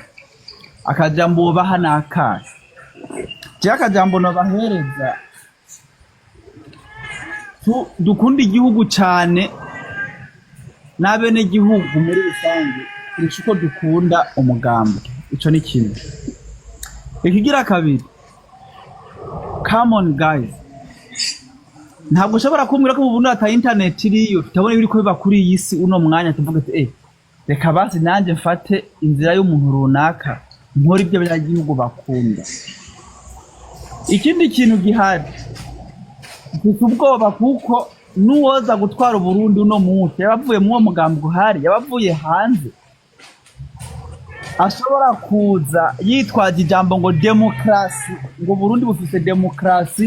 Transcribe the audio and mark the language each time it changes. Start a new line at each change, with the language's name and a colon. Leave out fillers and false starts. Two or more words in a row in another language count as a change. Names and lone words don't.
Rundi: Akajambo bahana akaje je akajambo no bahereza dukunda igihugu cyane n'abene gihugu muri rusange uko dukunda umugambi. Ico ni kintu. Ikigira kabiri,
English: come on guys,
Rundi: ntabwo ushobora kumbwira ko mu Burundi ata internet iriyo tutabona ibiri ko biba kuri iyi si uno mwanya tuvuga ati reka basi nanjye mfate inzira y'umuntu runaka nkora ibyo abanyagihugu bakunda. Ikindi kintu gihari mfite ubwoba kuko nuwoza gutwara Uburundi uno munsi yabavuye mu mugambi guhari yabavuye hanze ashobora kuza yitwaje ijambo ngo demokrasi ngo Burundi bufise demokrasi.